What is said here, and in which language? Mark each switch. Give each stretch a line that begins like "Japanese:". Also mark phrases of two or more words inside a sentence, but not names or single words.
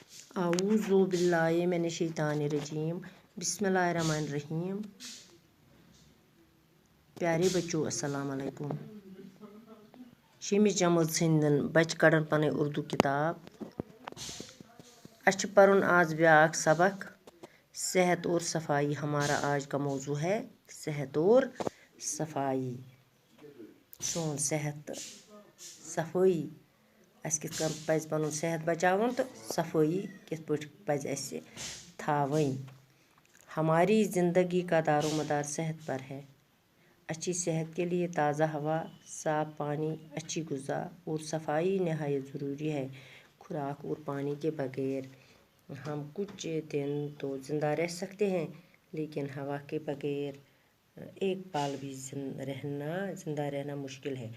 Arabic: اعوذ باللہ من الشیطان الرجیم بسم اللہ الرحمن الرحیم۔
Urdu: پیارے بچوں
Arabic: السلام علیکم۔
Kashmiri: شیمِچ جمٲژ ہٕنٛدٮ۪ن بچہٕ کڑن پنٕنۍ اردو کتاب۔ اَسہِ چھُ پرُن آز بیٛاکھ سبق
Urdu: صحت اور صفائی۔ ہمارا آج کا موضوع ہے صحت اور صفائی۔
Kashmiri: سون صحت تہٕ صفٲیی، اَسہِ کِتھ کٔنۍ پزِ پنُن صحت بچاوُن تہٕ صفٲیی کِتھ پٲٹھۍ پزِ اَسہِ تھاوٕنۍ۔
Urdu: ہماری زندگی کا دار و مدار صحت پر ہے۔ اچھی صحت کے لیے تازہ ہوا، صاف پانی، اچھی غذا اور صفائی نہایت ضروری ہے۔ خوراک اور پانی کے بغیر ہم کچھ دن تو زندہ رہ سکتے ہیں، لیکن ہوا کے بغیر ایک پل بھی زندہ رہنا مشکل ہے۔